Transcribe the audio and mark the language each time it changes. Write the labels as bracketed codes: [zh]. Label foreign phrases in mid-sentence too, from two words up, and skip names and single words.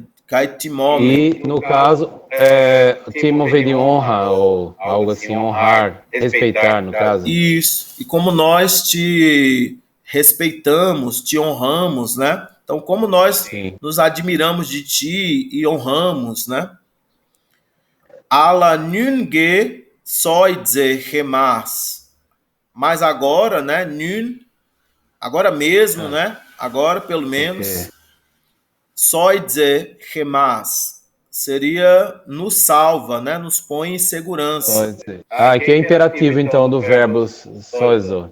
[pt] E, no caso, timo vem de honra, ou algo assim, honrar, respeitar, no caso. Isso. E como nós te respeitamos, te honramos, né? Então, como nós nos admiramos de ti e honramos, né? [el] Ἀλλὰ νῦν γε σῷζε ἡμᾶς. [pt] Mas agora, né? Agora mesmo, né? Agora, pelo menos... [el] σῷζε ἡμᾶς [pt] seria nos salva, né? Nos põe em segurança. Que é imperativo, então, do verbo soizo.